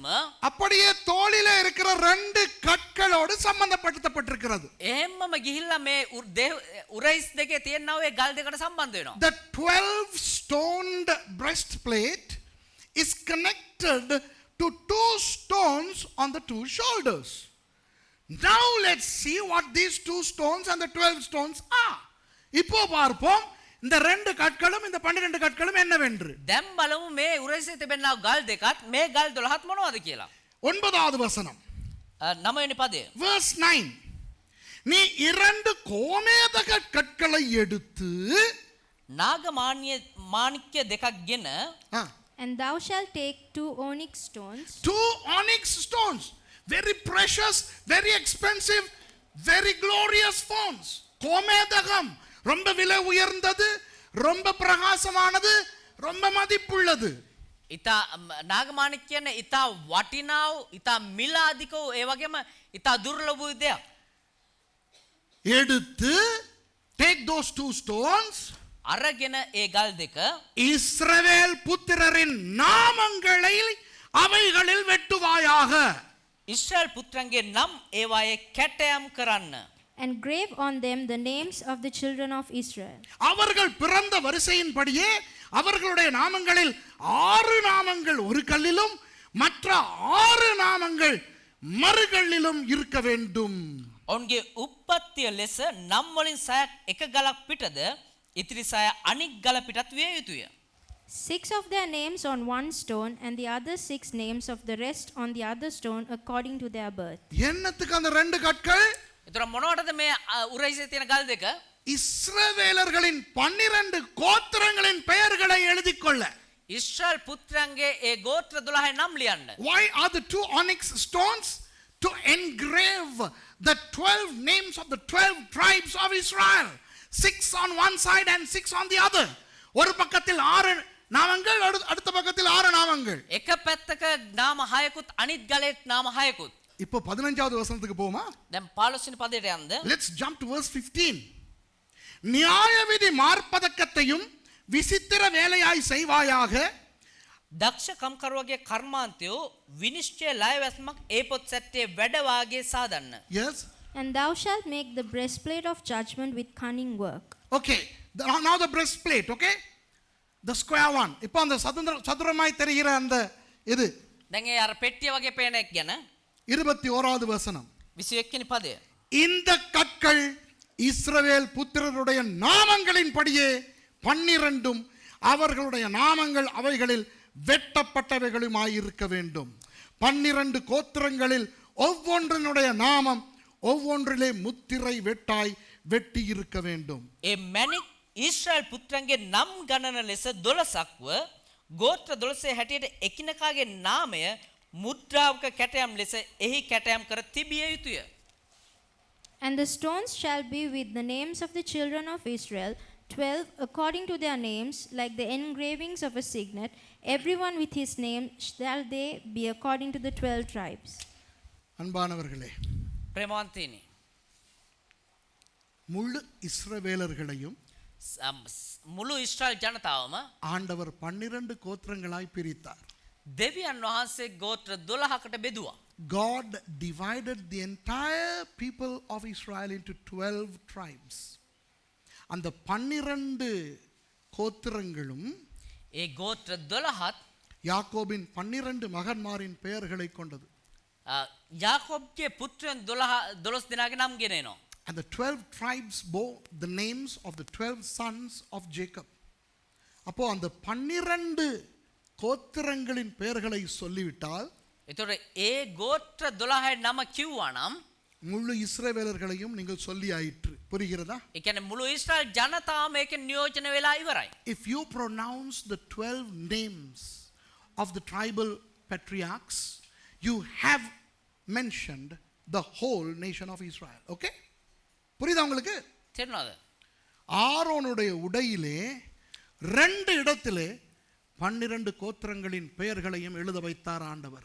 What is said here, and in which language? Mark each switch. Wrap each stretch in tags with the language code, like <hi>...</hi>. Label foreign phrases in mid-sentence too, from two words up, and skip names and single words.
<ta>அப்படியே தோளிலே இருக்கிற ரெண்டு கற்களோடு சம்பந்தப்படுத்தப்பட்டிருக்கிறது.</ta> <si>එහෙම්මම ගිහිල්ලා මේ උරහිස් දෙකේ තියෙනා ඔය ගල් දෙකට සම්බන්ධ වෙනවා.</si> <en>The 12 stoned breastplate is connected to two stones on the two shoulders. Now let's see what these two stones and the 12 stones are.</en> <ta>இப்போ பார்ப்போம் இந்த ரெண்டு கற்களும் இந்த 12 கற்களும் என்னவென்று.</ta> <si>දැන් බලමු මේ උරහිසේ තිබෙනා ගල් දෙකත් මේ ගල් 12ත් මොනවද කියලා.</si> <ta>9வது வசனம்.</ta> <si>9 වෙනි පදය.</si> <ta>Verse 9. நீ இரண்டு கோமேதக கற்களை எடுத்து</ta> <si>මාණික්‍ය දෙකක් ගෙන</si> <en>And thou shalt take 2 onyx stones. 2 onyx stones. Very precious, very expensive, very glorious stones.</en> <ta>கோமேதகம் ரொம்ப விலை உயர்ந்தது, ரொம்ப பிரகாசமானது, ரொம்ப மதிப்புள்ளது.</ta> <si>ඉතා නාගමාණික් කියන්නේ ඉතා වටිනාව, ඉතා මිල අධිකව, ඒ වගේම ඉතා දුර්ලභ වූ දෙයක්.</si> <en>எடுத்து take those 2 stones.</en> <si>අරගෙන ඒ ගල් දෙක</si> <ta>இஸ்ரவேல் புத்திரரின் நாமங்களை அவைகளில் வெட்டுவாயாக.</ta> <si>ඉස්රායල් පුත්‍රන්ගේ නම් ඒවායේ කැටයම් කරන්න.</si> <en>And grave on them the names of the children of Israel.</en> <ta>அவர்கள் பிறந்த வரிசையின்படியே அவர்களுடைய நாமங்களில் 6 நாமங்கள் ஒரு கல்லிலும் மற்ற 6 நாமங்கள் மறுகல்லிலும் இருக்க வேண்டும்.</ta> <si>ඔවුන්ගේ උප්පත්තිය ලෙස නම් වලින් 6ක් එක ගලක් පිටද ඉතිරි 6 අනික් ගල පිටත් විය යුතුය.</si> <en>6 of their names on one stone and the other 6 names of the rest on the other stone according to their birth.</en> <ta>என்னத்துக்கு அந்த ரெண்டு கற்கள்?</ta> <si>ඒතර මොනවටද මේ උරහිසේ තියෙන ගල් දෙක?</si> <ta>இஸ்ரவேலர்களின் 12 கோத்திரங்களின் பெயர்களை எழுதிக் கொள்ள.</ta> <si>ඉස්රායල් පුත්‍රයන්ගේ ඒ ගෝත්‍ර 12 නම් ලියන්න.</si> <en>Why are the 2 onyx stones? To engrave the 12 names of the 12 tribes of Israel. 6 on one side and 6 on the other.</en> <ta>ஒரு பக்கத்தில் 6 நாமங்கள், அடுத்த பக்கத்தில் 6 நாமங்கள்.</ta> <si>එක පැත්තක නාම 6කුත් අනිත් ගලේ නාම 6කුත්.</si> <ta>இப்போ 15வது வசனத்துக்கு போவோமா?</ta> <si>දැන් 15 වෙනි පදයට යන්න.</si> <en>Let's jump to verse 15.</en> <ta>நியாயவிதி மார்பதக்கத்தையும் விசித்திர வேலையாய் செய்வாயாக.</ta> <si>දක්ෂ කම්කරුවගේ කර්මාන්තයෝ විනිශ්චය ලයවැස්මක් ඒ පොත් සැට්ටේ වැඩ වාගේ සාදන්න.</si> <en>Yes. And thou shalt make the breastplate of judgment with cunning work. Okay. Now the breastplate, okay? The square one.</en> <ta>இப்போ அந்த சதுரமாய் தெரிகிற அந்த இது.</ta> <si>දැන් ඒ අර පෙට්ටිය වගේ පේන එක ගැන</si> <ta>21வது வசனம்.</ta> <si>21 වෙනි පදය.</si> <ta>இந்த கற்கள் இஸ்ரவேல் புத்திரருடைய நாமங்களின் படியே 12 அவர்களுடைய நாமங்கள் அவைகளில் வெட்டப்பட்டவைகளுமாயிருக்க வேண்டும். 12 கோத்திரங்களில் ஒவ்வொன்றினுடைய நாமம் ஒவ்வொன்றிலே முத்திரை வெட்டாய் வெட்டி இருக்க வேண்டும்.</ta> <si>ඒ මැණික් ඊශ්‍රායල් පුත්‍රන්ගේ නම් ගණන ලෙස 12ක්ව ගෝත්‍ර 12 හැටියට එකිනෙකාගේ නාමය මුද්‍රාවක කැටයම් ලෙස එහි කැටයම් කර තිබිය යුතුය.</si> <en>And the stones shall be with the names of the children of Israel, 12 according to their names, like the engravings of a signet, everyone with his name shall they be according to the 12 tribes.</en> <ta>அன்பானவர்களே,</ta> <si>ප්‍රේමවන්තයනි,</si> <ta>முழு இஸ்ரவேலர்களையும்</ta> <si>මුළු ඊශ්‍රායල් ජනතාවම</si> <ta>ஆண்டவர் 12 கோத்திரங்களாய் பிரித்தார்.</ta> <si>දෙවියන් වහන්සේ ගෝත්‍ර 12කට බෙදුවා.</si> <en>God divided the entire people of Israel into 12 tribes.</en> <ta>அந்த 12 கோத்திரங்களும்</ta> <si>ඒ ගෝත්‍ර 12ත්</si> <ta>யாக்கோபின் 12 மகன்மாரின் பெயர்களை கொண்டது.</ta> <si>යාකෝබ්ගේ පුත්‍රයන් 12 දෙනාගේ නම් ගෙනෙනවා.</si> <en>And the 12 tribes bore the names of the 12 sons of Jacob.</en> <ta>அப்போ அந்த 12 கோத்திரங்களின் பெயர்களை சொல்லிவிட்டால்</ta> <si>එතකොට ඒ ගෝත්‍ර 12 නම කිව්වා නම්</si> <ta>முழு இஸ்ரவேலர்களையும் நீங்கள் சொல்லி ஆயிற்று. புரிகிறதா?</ta> <si>ඒ කියන්නේ මුළු ඊශ්‍රායල් ජනතාවම ඒකෙන් නියෝජනය වෙලා ඉවරයි.</si> <en>If you pronounce the 12 names of the tribal patriarchs, you have mentioned the whole nation of Israel.</en> <ta>Okay? புரியுதா உங்களுக்கு?</ta> <si>තේරුණාද?</si> <ta>ஆரோனுடைய உடையிலே 2 இடத்திலே 12 கோத்திரங்களின் பெயர்களையும் எழுத வைத்தார் ஆண்டவர்.</ta>